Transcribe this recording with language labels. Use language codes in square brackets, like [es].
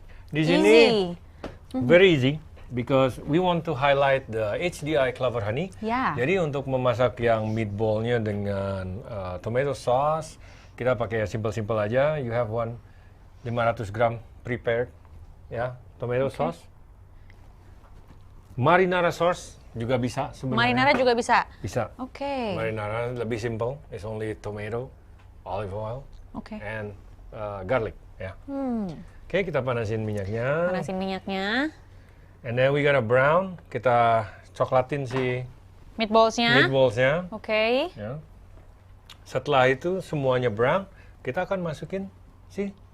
[id] Di sini [en] very easy because we want to highlight the HDI Clover Honey. [id] Ya. Jadi untuk memasak yang meatballnya dengan tomato sauce, kita pakai simple-simple aja. [en] You have 500 gram prepared, ya, tomato sauce. [id] Marinara sauce juga bisa sebenarnya. Marinara juga bisa. Bisa. Oke. Marinara lebih simple. [en] It's only tomato, olive oil, [id] Oke. [en] and garlic. Ya. [id] Oke, kita panasin minyaknya. Panasin minyaknya. [en] And then we gonna brown. [id] Kita coklatin si Meatballsnya. meatballsnya. Oke. Ya. Setelah itu semuanya brown, kita akan masukin si